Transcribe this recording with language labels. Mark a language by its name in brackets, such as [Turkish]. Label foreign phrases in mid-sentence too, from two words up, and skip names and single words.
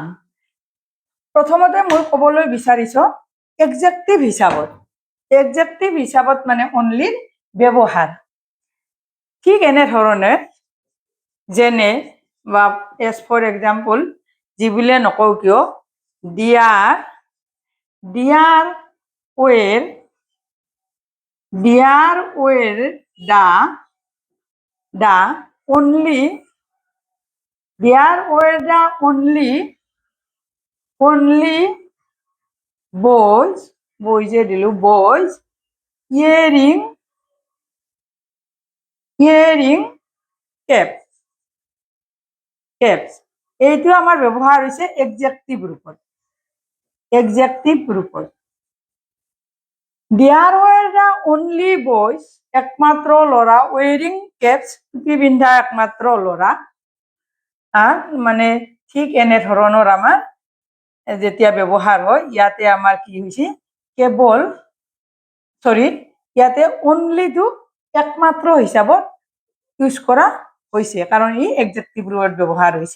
[Assamese] প্ৰথমতে মই ক'বলৈ বিচাৰিছো এডজেক্টিভ হিচাপত মানে অনলিৰ ব্যৱহাৰ ঠিক এনেধৰণে, যেনে বা [English] as for example [Assamese] যি বুলিয়ে নকওঁ কিয়, [English] There were the only boys wearing caps। [Assamese] এইটো আমাৰ ব্যৱহাৰ হৈছে এডজেক্টিভ ৰূপত। [English] There were the only boys, [Assamese] একমাত্ৰ ল'ৰা, [English] wearing caps, [Assamese] টুপি পিন্ধা একমাত্ৰ ল'ৰা। মানে ঠিক এনেধৰণৰ আমাৰ যেতিয়া ব্যৱহাৰ হয়, ইয়াতে আমাৰ কি হৈছে ইয়াতে অনলিটো একমাত্ৰ হিচাপত ইউজ কৰা হৈছে, কাৰণ ই এডজেক্টিভ ৰূপত ব্যৱহাৰ হৈছে।